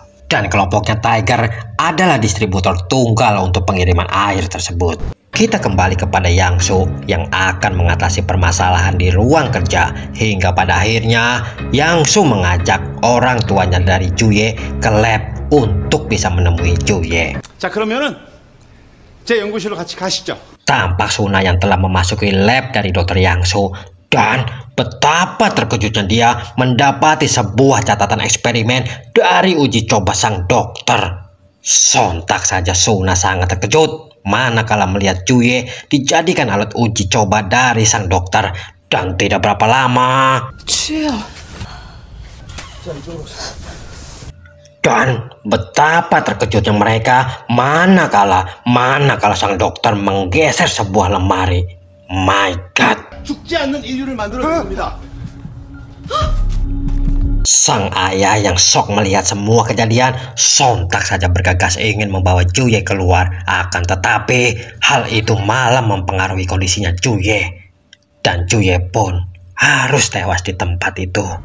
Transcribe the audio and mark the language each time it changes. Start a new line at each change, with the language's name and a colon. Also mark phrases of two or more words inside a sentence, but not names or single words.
Indonesian: Dan kelompoknya Tiger adalah distributor tunggal untuk pengiriman air tersebut. Kita kembali kepada Yang Su yang akan mengatasi permasalahan di ruang kerja hingga pada akhirnya Yang Su mengajak orang tuanya dari Juye ke lab untuk bisa menemui Juye.
Korean: 자, 그러면은 제 연구실로 같이 가시죠.
Indonesian: tampak Suna yang telah memasuki lab dari Dr. Yangsu. Dan betapa terkejutnya dia mendapati sebuah catatan eksperimen dari uji coba sang dokter. Sontak saja Suna sangat terkejut manakala melihat Juye dijadikan alat uji coba dari sang dokter. Dan tidak berapa lama, dan betapa terkejutnya mereka manakala sang dokter menggeser sebuah lemari.
English: My God!
Korean: 죽지 않는 인류를 만들어줍니다.
Indonesian: Sang ayah yang shock melihat semua kejadian sontak saja bergegas ingin membawa Juye keluar. Akan tetapi hal itu malah mempengaruhi kondisinya Juye. Dan Juye pun harus tewas di tempat itu.